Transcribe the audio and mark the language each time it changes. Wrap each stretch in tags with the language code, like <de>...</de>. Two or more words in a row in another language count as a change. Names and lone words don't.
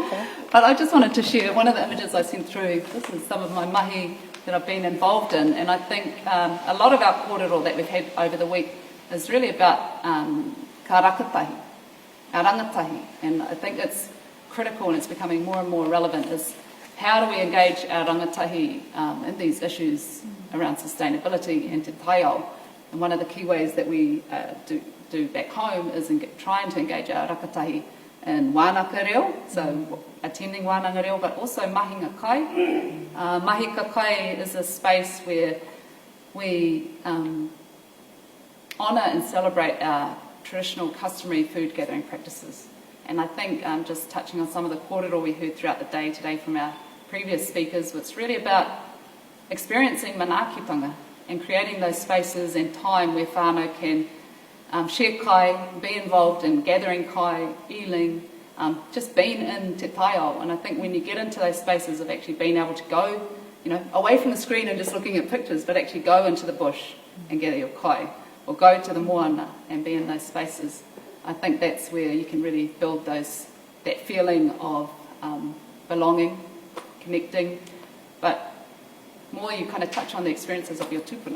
<en>But I just wanted to share one of the images I sent through. This is some of my mahi that I've been involved in, and I think a lot of our kōrero that we've had over the week is really about</en> <mi>ka rakatahi,</mi> <en>our rangatahi, and I think it's critical and it's becoming more and more relevant is how do we engage our rangatahi in these issues around sustainability and</en> <mi>te taiao.</mi> <en>And one of the key ways that we do back home is trying to engage our rakatahi in</en> <mi>wānaka reo,</mi> <en>so attending</en> <mi>wānanga reo,</mi> <en>but also</en> <mi>mahinga kai. Mahinga kai</mi> <en>is a space where we honour and celebrate our traditional customary food gathering practices. And I think just touching on some of the kōrero we heard throughout the day today from our previous speakers, it's really about experiencing manaakitanga and creating those spaces and time where whānau can share kai, be involved in gathering kai, ealing, just being in</en> <mi>te taiao.</mi> <en>And I think when you get into those spaces of actually being able to go, away from the screen and just looking at pictures, but actually go into the bush and gather your kai, or go to the moana and be in those spaces, I think that's where you can really build that feeling of belonging, connecting, but more you kind of touch on the experiences of your tupuna.</en>